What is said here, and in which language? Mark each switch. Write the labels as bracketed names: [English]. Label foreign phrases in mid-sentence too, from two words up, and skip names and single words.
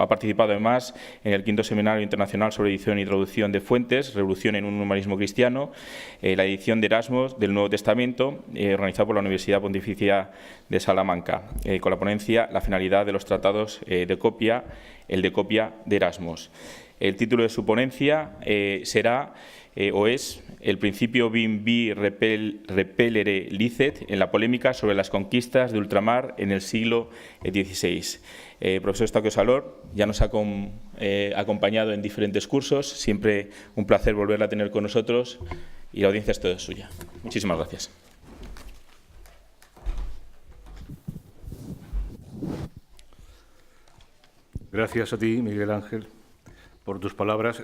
[Spanish] Ha participado además en el 5º Seminario Internacional sobre Edición y Traducción de Fuentes, Revolución en un Humanismo Cristiano, la edición de Erasmo del Nuevo Testamento, organizado por la Universidad Pontificia de Salamanca, con la ponencia La finalidad de los tratados de copia, el de copia de Erasmus. El título de su ponencia será o es el principio [Latin] vim vi repellere licet [Spanish] en la polémica sobre las conquistas de ultramar en el siglo XVI. Profesor Eustaquio Salor ya nos ha acompañado en diferentes cursos, siempre un placer volverla a tener con nosotros y la audiencia es toda suya. Muchísimas gracias. Gracias a ti, Miguel Ángel, por tus palabras.